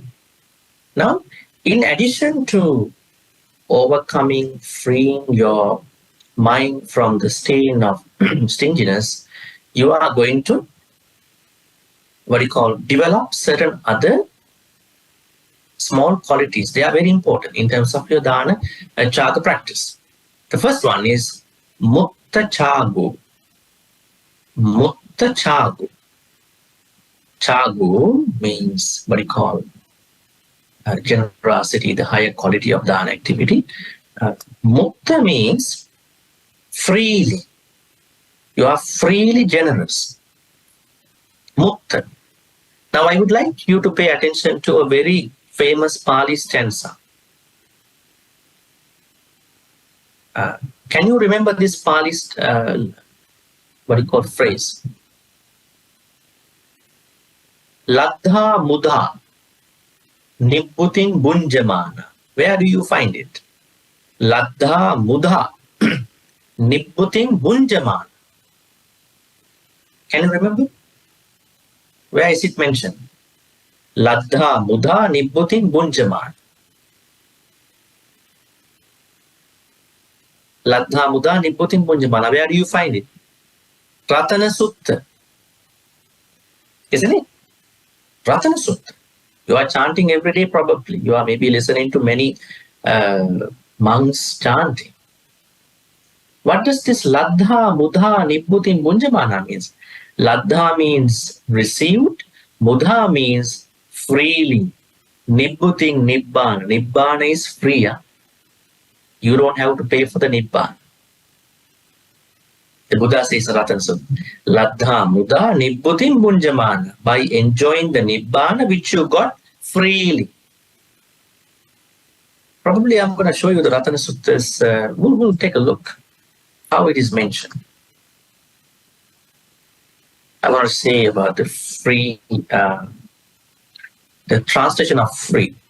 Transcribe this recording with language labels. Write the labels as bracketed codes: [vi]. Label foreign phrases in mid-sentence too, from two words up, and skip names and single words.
[en] Now, in addition to overcoming, freeing your mind from the stain of stinginess, you are going to, what you call, develop certain other small qualities. They are very important in terms of your [pi] dana chaga [en] practice. The first one is [pi] mutta chagu. Mutta chagu. [en] Chagu means what you call generosity, the higher quality of dana activity. Mutta means freely. You are freely generous. Mutta. Now I would like you to pay attention to a very famous Pali stanza. Can you remember this Pali, what you call phrase? [pi] Ladha mudha nibbutin bunjamana. [en] Where do you find it? [pi] Ladha mudha nibbutin bunjamana. [en] Can you remember? Where is it mentioned? [pi] Ladha mudha nibbutin bunjamana. Ladha mudha nibbutin bunjamana. [en] Where do you find it? Ratana Sutta. Isn't it? Ratana Sutta. You are chanting every day probably. You are maybe listening to many monks chanting. What does this [pi] Ladha mudha nibbutin bunjamana [en] means? Ladha means received. Mudha means freely. [pi] Nibbutin nibbana. [en] Nibbana is free. Yeah? You don't have to pay for the nibbana. The Buddha says Ratana Sutta. [pi] Ladha mudha nibbutin bunjamana. [en] By enjoying the nibbana which you got freely. Probably I'm going to show you the Ratana Sutta's. We'll take a look how it is mentioned. I want to say about the free, the translation of free.